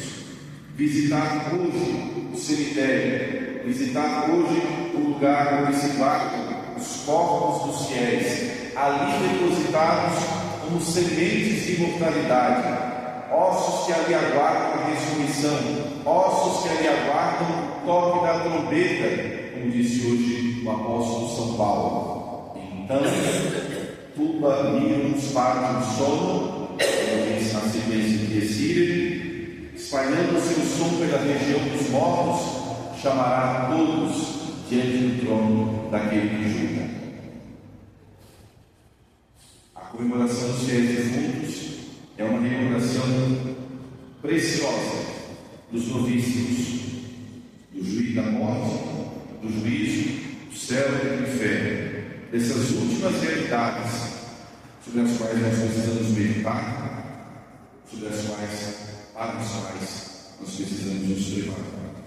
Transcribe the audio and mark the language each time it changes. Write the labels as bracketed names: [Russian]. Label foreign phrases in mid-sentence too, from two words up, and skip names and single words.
[Portuguese] Visitar hoje o cemitério, visitar hoje o lugar onde se guardam os corpos dos fiéis, ali depositados como sementes de imortalidade, ossos que ali aguardam a ressurreição, ossos que ali aguardam o toque da trombeta, como disse hoje o apóstolo São Paulo. Então, [Latin] tuba mirum sparatum sono, [Portuguese] como diz na sequência de Esíria, espalhando o seu som pela região dos mortos, chamará a todos diante do trono daquele que julga. A comemoração dos fiéis defuntos é uma rememoração preciosa dos novícios, do juízo da morte, do juízo, do céu e do inferno, dessas últimas realidades sobre as quais nós precisamos meditar, para as quais nós precisamos nos preparar.